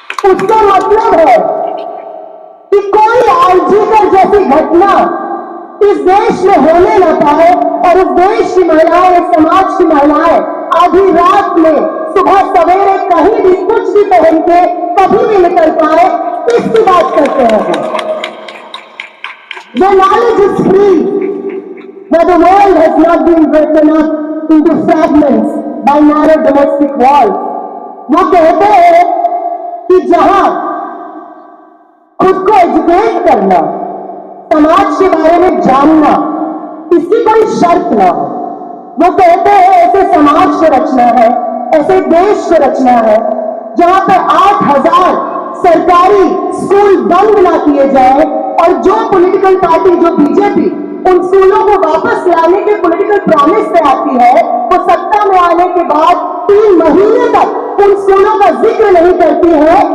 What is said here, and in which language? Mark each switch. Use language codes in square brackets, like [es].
[hi] उसका मतलब है कि कोई आरजीकर जैसी घटना इस देश में होने ना पाए और इस देश की महिलाएं, इस समाज की महिलाएं आधी रात में, सुबह सवेरे कहीं भी कुछ भी पहन के कभी भी निकल पाए, इसकी बात करते हैं। [en] Where knowledge is free, where the world has not been broken up into fragments by narrow domestic walls. [hi] वो कहते हैं कि जहां खुद को एजुकेट करना, समाज के बारे में जानना, इसकी कोई शर्त ना हो। वो कहते हैं ऐसे समाज को रचना है, ऐसे देश को रचना है जहां पर 8,000 सरकारी स्कूल बंद ना किए जाए और जो पॉलिटिकल पार्टी, जो बीजेपी उन स्कूलों को वापस लाने के पॉलिटिकल प्रॉमिस से आती है, वो सत्ता में आने के बाद 3 महीने तक उन स्कूलों का जिक्र नहीं करती है।